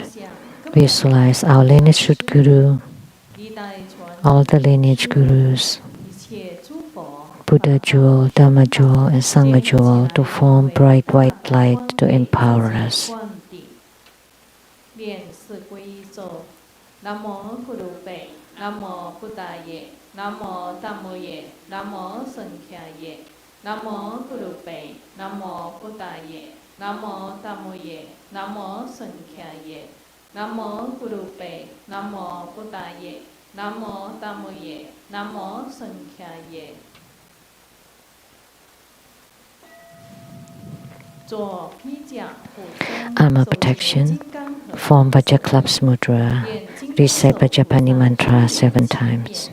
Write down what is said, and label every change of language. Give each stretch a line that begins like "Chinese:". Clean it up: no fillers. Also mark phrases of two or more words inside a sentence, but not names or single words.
English: Visualize our lineage root guru, all the lineage gurus, Buddha jewel, Dhamma jewel, and Sangha jewel to form bright white light to empower us.
Sanskrit: Namo Kurupe, Namo Buddhaye, Namo Dhammoye, Namo Sankhyaye, Namo Kurupe, Namo Buddhaye, Namo Dhammoye, Namo Sankhyaye, Namo Kurupe, Namo Buddhaye, Namo Dhammoye, Namo Sankhyaye.
English: Armor protection. Form Vajra Clubs Mudra. Recite Vajrapani mantra 7 times.